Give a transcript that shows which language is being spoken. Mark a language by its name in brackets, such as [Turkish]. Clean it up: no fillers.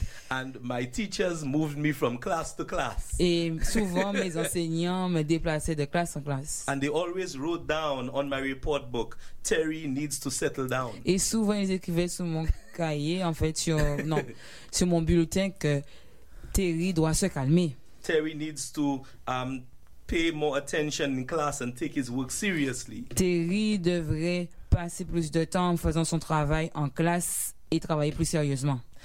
[English] And my teachers moved me from class to class. [French] Et souvent mes enseignants me déplaçaient de classe en classe. [English] And they always wrote down on my report book, Terry needs to settle down. [French] Et souvent ils écrivaient sur mon cahier, en fait, sur mon bulletin que Terry doit se calmer. [English] Terry needs to pay more attention in class and take his work seriously. [French] Terry devrait passer plus de temps en faisant son travail en classe et travailler plus sérieusement.